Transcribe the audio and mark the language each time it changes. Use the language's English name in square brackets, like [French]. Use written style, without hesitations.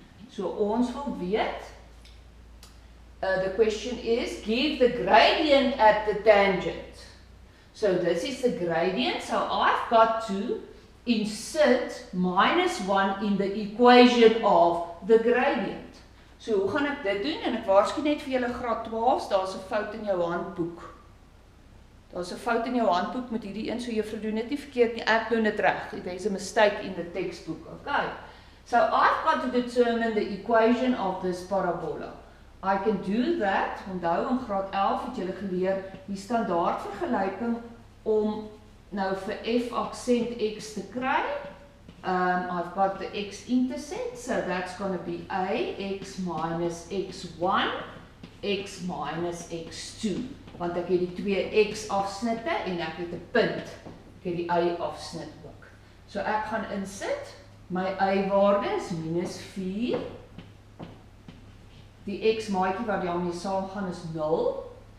[Afrikaans] So ons wil weet, [English] the question is, give the gradient at the tangent. So this is the gradient, so I've got to insert minus 1 in the equation of the gradient. [Afrikaans] So hoe gaan ek dit doen? En ek waarsku net vir julle graad 12, daar's 'n fout in jou handboek. Daar's 'n fout in jou handboek met hierdie een, so juffrou doen dit nie verkeerd nie, ek doen dit reg. [English] There's a mistake in the textbook, okay? So I've got to determine the equation of this parabola. I can do that, [Afrikaans] onthou in graad 11 het julle geleer die standaard vergelyking om nou vir f aksent x te kry. [English] I've got the x-intercept, so that's going to be a, x minus x1, x minus x2. [Afrikaans] Want ek het die twee x-afsnitte en ek het 'n punt. Ek het die y-afsnit ook. So ek gaan insit, my y-waarde is minus 4. Die x-maatjie wat daarmee saamgaan is 0.